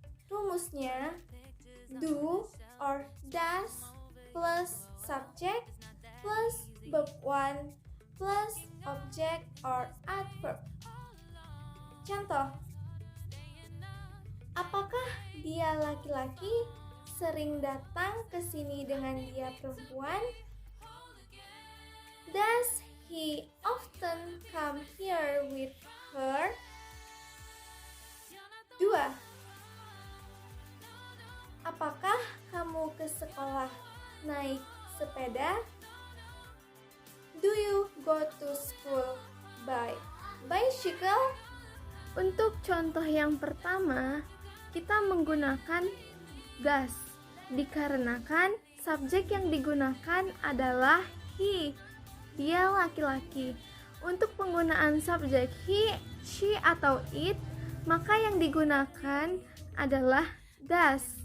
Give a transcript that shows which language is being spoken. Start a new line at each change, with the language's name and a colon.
English: Rumusnya, do or does plus subject plus verb 1 plus object or adverb.
Indonesian: Contoh, apakah dia laki-laki sering datang ke sini dengan dia perempuan?
English: Does he often come here with her?
Indonesian: 2. Apakah kamu ke sekolah naik sepeda?
English: Do you go to school by bicycle?
Indonesian: Untuk contoh yang pertama, kita menggunakan does dikarenakan subjek yang digunakan adalah he. Dia laki-laki. Untuk penggunaan subjek he, she, atau it, maka yang digunakan adalah does.